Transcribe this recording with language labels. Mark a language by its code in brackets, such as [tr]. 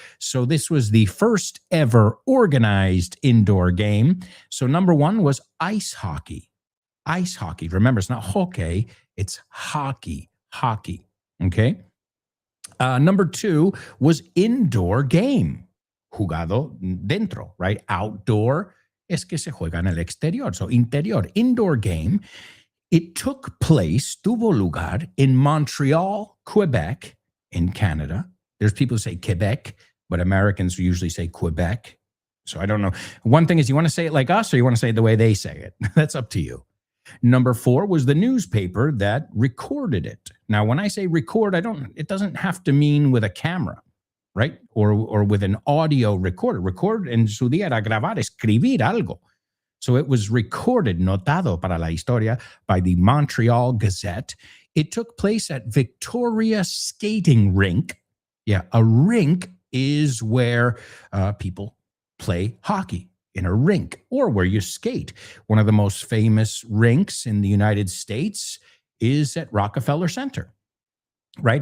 [en] So this was the first ever organized indoor game. So number one was ice hockey. Ice hockey. Remember, it's not hockey, it's hockey. Hockey. Okay. Number two was indoor game. [es] Jugado dentro, [en] right? [es] Outdoor es que se juega en el exterior. [en] So interior, indoor game. It took place, [es] tuvo lugar, [en] in Montreal, Quebec, in Canada. There's people who say Quebec, but Americans usually say Quebec. So I don't know. One thing is, you want to say it like us or you want to say it the way they say it? That's up to you. Number four was the newspaper that recorded it. Now, when I say record, it doesn't have to mean with a camera, right? Or with an audio recorder. [es] Record en su día era grabar, escribir algo. [en] So it was recorded, [es] notado para la historia, [en] by the Montreal Gazette. It took place at Victoria Skating Rink. Yeah, a rink is where people play hockey. In a rink, or where you skate. One of the most famous rinks in the United States is at Rockefeller Center, right?